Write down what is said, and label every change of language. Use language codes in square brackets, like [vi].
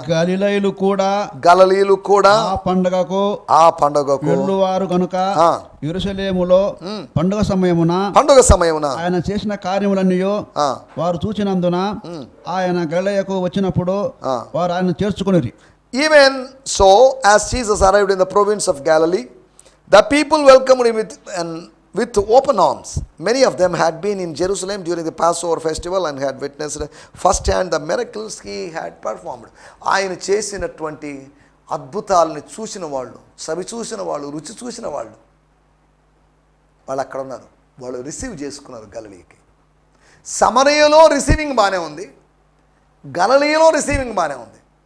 [te] గలిలయులు కూడా ఆ పండగకు వెళ్ళువారు గనుక యెరూషలేములో పండుగ సమయమున ఆయన చేసిన కార్యములన్నీ వారు చూచినందున ఆయన గలిలయకు వచ్చినప్పుడు వారు ఆయన చేర్చుకొనిరి. [en] Even so, as Jesus arrived in the province of Galilee, the people welcomed him with open arms. Many of them had been in Jerusalem during the Passover festival and had witnessed firsthand the miracles he had performed. [te] ఆయన చేసినటువంటి అద్భుతాలను చూసిన వాళ్ళు, సవి చూసిన వాళ్ళు, రుచి చూసిన వాళ్ళు అక్కడ ఉన్నారు. వాళ్ళు రిసీవ్ చేసుకున్నారు గలిలయకి. సమరయలో రిసీవింగ్ బాగానే ఉంది, గలిలయలో రిసీవింగ్ బాగానే ఉంది.